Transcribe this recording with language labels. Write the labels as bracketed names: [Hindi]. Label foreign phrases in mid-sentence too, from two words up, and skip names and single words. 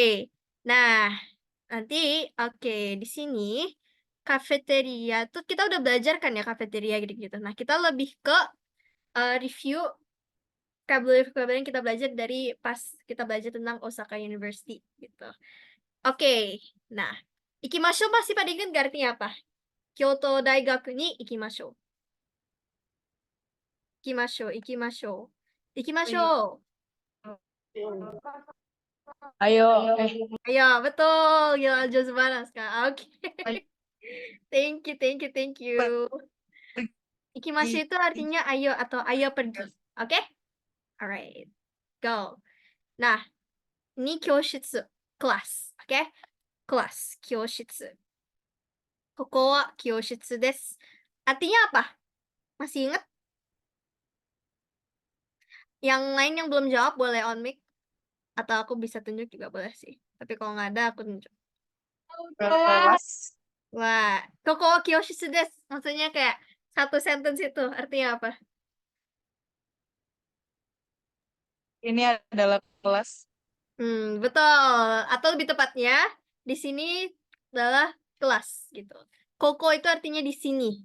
[Indonesian] Nah, nanti di sini kafeteria tuh kita udah belajar kan ya kafeteria gitu-gitu. Nah, kita lebih ke [English] review vocabulary [Indonesian] yang kita belajar dari pas kita belajar tentang Osaka University gitu. Oke. Nah, ikimashou pasti pada ingat gak artinya apa? [Japanese] 京都大学 に 行きましょう. Ikimashou. [Indonesian] Ayo, Ayo, betul. Gila, jauh banget, Kak. Oke. [English] Thank you. [Indonesian] Ikimashou itu artinya ayo atau ayo pergi. Oke? [English] Alright. Go. [Indonesian] Nah, ini kyoshitsu. Kelas. Oke? Kelas. [Japanese] 教室。ここ は 教室 です. [Indonesian] Artinya apa? Masih ingat? Yang lain yang belum jawab boleh on mic. Atau aku bisa tunjuk juga boleh sih. Tapi kalau nggak ada, aku tunjuk. kelas. Wah, [Japanese] ここ は 教室 です. [Indonesian] Maksudnya kayak satu sentence itu. Artinya apa? Ini adalah kelas. Betul. Atau lebih tepatnya, di sini adalah kelas gitu. Koko itu artinya di sini.